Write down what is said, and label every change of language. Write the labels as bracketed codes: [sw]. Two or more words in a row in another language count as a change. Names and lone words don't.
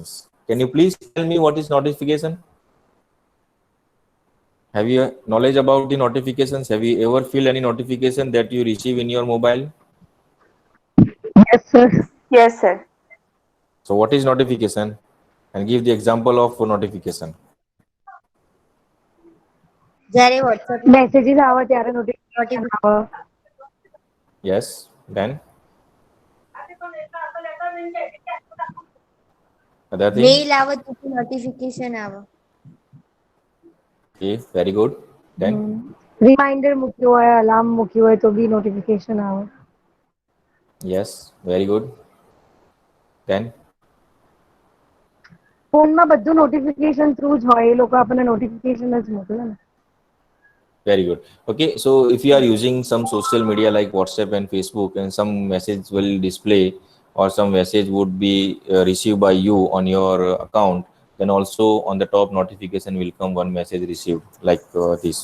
[en] Can you please tell me what is notification? Have you knowledge about the notifications? Have you ever feel any notification that you receive in your mobile? Yes, sir. Yes, sir. So what is notification? And give the example of notification. [gu] જ્યારે WhatsApp મેસેજીસ આવે ત્યારે નોટિફિકેશન આવે. [en] Yes, then other thing. [gu] મેઇલ આવે તો નોટિફિકેશન આવે. [en] Okay, very good. Then [gu] રિમાઇન્ડર મૂક્યું હોય, અલાર્મ મૂક્યું હોય તો બી નોટિફિકેશન આવે. [en] yes, very good. Then [gu] ફોનમાં બધું [en] notification through [gu] જ હોય, એ લોકો આપણને નોટિફિકેશન જ મોકલે ને. [en] very good. Okay, so if you are using some social media like WhatsApp and Facebook, and some message will display or some message would be received by you on your account, then also on the top notification will come one message received like this.